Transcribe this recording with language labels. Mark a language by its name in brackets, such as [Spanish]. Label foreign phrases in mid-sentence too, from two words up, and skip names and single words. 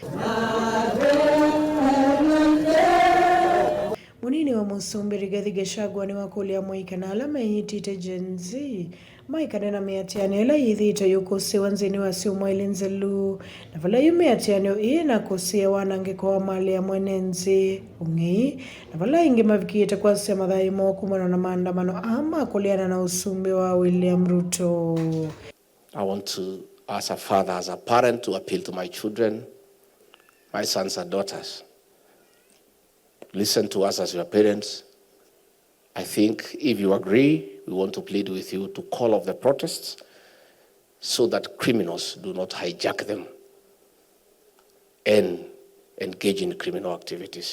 [Kamba] Munini wa musumbi Rigathi Gachagua niwakulya amuika na ala methiitwe Gen Z maekane na miatianio ila yithiitwe yukusiwa nzini wa siumwaili nzelu na vala yu miatianio na kusia wanangiko wa mali ya mwenenzi ung'i na vala ingi mavikite kwasia mathimo kumana na maandamano ama kuliana na usumbi wa William Ruto. [English] I want to, as a father, as a parent, to appeal to my children, my sons and daughters. Listen to us as your parents. I think if you agree, we want to plead with you to call off the protests so that criminals do not hijack them and engage in criminal activities.